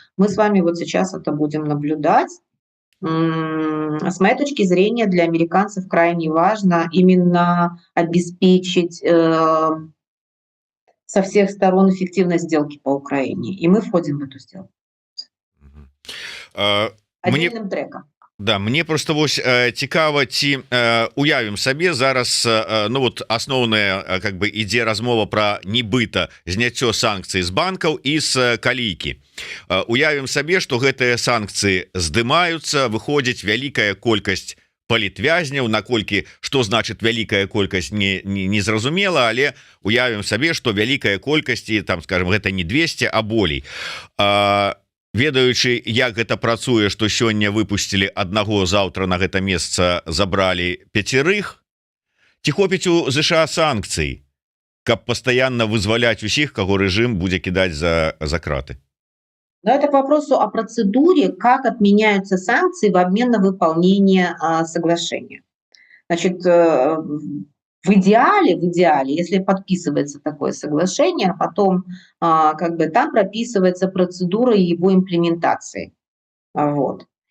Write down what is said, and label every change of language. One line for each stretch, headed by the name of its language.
Russian: Мы с вами вот сейчас это будем наблюдать. С моей точки зрения, для американцев крайне важно именно обеспечить со всех сторон эффективность сделки по Украине. И мы входим в эту сделку. Отдельным треком.
Belarusian: Да, мне просто вось цікава, ці уявім сабе зараз, ну вот асноўная как бы ідзе размова про нібыта зняццё санкцый з банкаў і з калійкі. Уявім сабе, што гэтыя санкцыі здымаюцца, выходзіць вялікая колькасць палітвязняў, наколькі што значыць вялікая колькасць не зразумела, але уявім сабе, што вялікая колькасць, там скажем, гэта не 200, а болей. Ведаючы, як гэта працуе, што сёння выпусцілі аднаго, заўтра на гэта месца забралі 5, ці хопіць у ЗША санкцый, каб пастаянна вызваляць усіх, каго рэжым будзе кідаць за краты?
Russian: Но это к вопросу о процедуре, как отменяются санкции в обмен на выполнение соглашения. Значит, в идеале, если подписывается такое соглашение, а потом как бы там прописывается процедура его имплементации. Вот.